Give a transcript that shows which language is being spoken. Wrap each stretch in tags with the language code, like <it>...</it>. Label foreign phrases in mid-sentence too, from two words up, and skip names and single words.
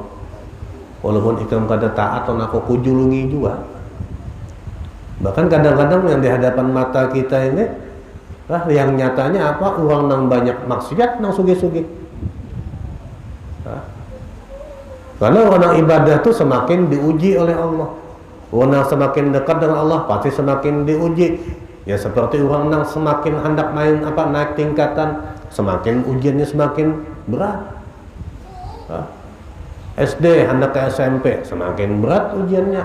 <bjn>Walaupun ikam kada taat atau aku kujulungi juga.</bjn> <id>Bahkan kadang-kadang yang di hadapan mata kita ini yang nyatanya apa? Orang nang banyak maksiat nang sugih-sugih. Karena orang ibadah itu semakin diuji oleh Allah. Orang semakin dekat dengan Allah pasti semakin diuji. Ya seperti orang yang semakin hendak naik tingkatan, semakin ujiannya semakin berat. SD hendak ke SMP, semakin berat ujiannya.</id>